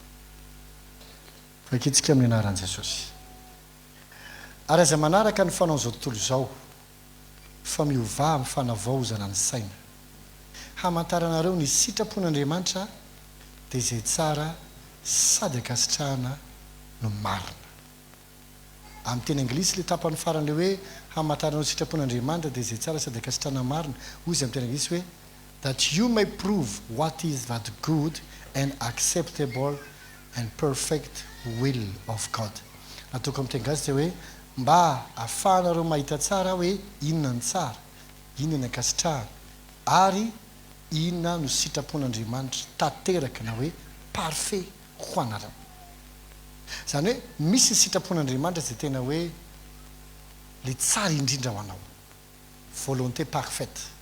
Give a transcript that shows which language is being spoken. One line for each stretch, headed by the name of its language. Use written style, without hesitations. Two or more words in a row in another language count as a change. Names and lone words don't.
Malagasy: Fakitsika amin'ny anaran'i Jesosy. Ary aza manaraka ny fanao izao tontolo izao fa miovà amin'ny fanavaozana ny saina hamantaranareo ny sitrapon'Andriamanitra dia izay tsara sady akasitrahana no marina. Amin'ny teny anglisy le tapany faran'le hoe hamantaranareo sitrapon'Andriamanitra dia izay tsara sady akasitrahana marina, hoy izy amin'ny teny anglisy hoe
English: that you may prove what is that good and acceptable and perfect will of God.
Malagasy: Natoko amin'ny teny gasy dia hoe mba ahafahanareo mahita tsara hoe inona ny tsara, inona ny akasitrahana ary inona no sitrapon'Andriamanitra tanteraka na hoe parfait ho anareo. Zany hoe misy ny sitrapon'Andriamanitra izay tena hoe le tsara indrindra ho anao,
French: volonté parfaite.